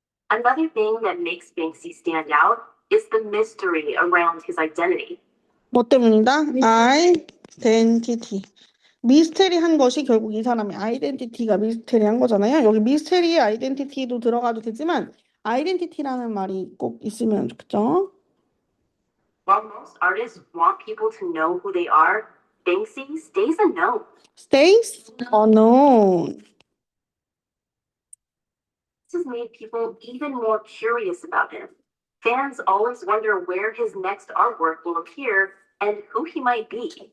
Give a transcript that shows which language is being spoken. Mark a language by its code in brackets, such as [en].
[en] Another thing that makes Banksy stand out is the mystery around his identity. [ko] 뭐 때문이다? identity. 미스테리한 것이 결국 이 사람의 아이덴티티가 미스테리한 거잖아요. 여기 미스테리의 아이덴티티도 들어가도 되지만 아이덴티티라는 말이 꼭 있으면 좋겠죠. [en] While most artists want people to know who they are, Banksy stays unknown. stays unknown. This has made people even more curious about him. Fans always wonder where his next artwork will appear and who he might be.